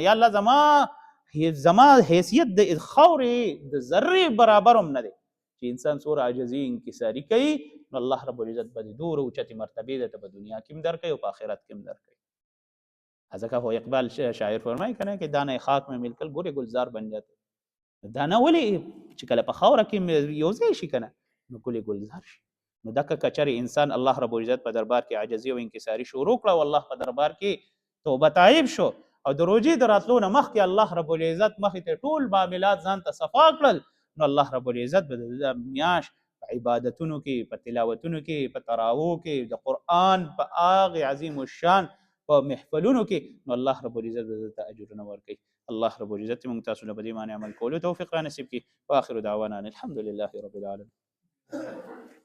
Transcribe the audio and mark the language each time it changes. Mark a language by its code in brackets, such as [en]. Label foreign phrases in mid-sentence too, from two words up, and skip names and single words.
[ps] یا الله زما حیثیت د خاورې د ذرې برابر هم نه دی چې انسان څومره عاجزي انکساري کوي، نو [ar] الله رب العزت [ps] به د دومره اوچتې مرتبې درته په دنیا کې هم درکوي او په آخرت کې هم درکوي. ځکه خو اقبال شاعر فرمایي که نه که [ur] دانه خاک میں مل کر گل گلزار بن جاتے. [ps] دانه ولې چې کله په خاوره کې یو ځای شي که نه، نو ګل ګلزار شي. نو دکه کچرې انسان [ar] الله رب العزت [ps] په دربار کې عاجزي او انکساري شروع کړه، او الله په دربار کې توبه تایب شو، او د روژې د راتلو نه مخکې [ar] الله رب العزت [ps] مخې ته ټول معاملات ځان ته صفا کړل، نو [ar] الله رب العزت [ps] به د میاشت په عبادتونو کې، په تلاوتونو کې، په تراوو کې، د قرآن په هغې عظیم الشان په محفلونو کې، نو [ar] الله رب العزت [ps] به درته اجرونه ورکوي. [ar] الله رب العزت [ps] موږ تاسو له په دې باندې عمل کولو توفیق را نصیب کړي. [ar] واخر دعوانا الحمد لله رب العالمین.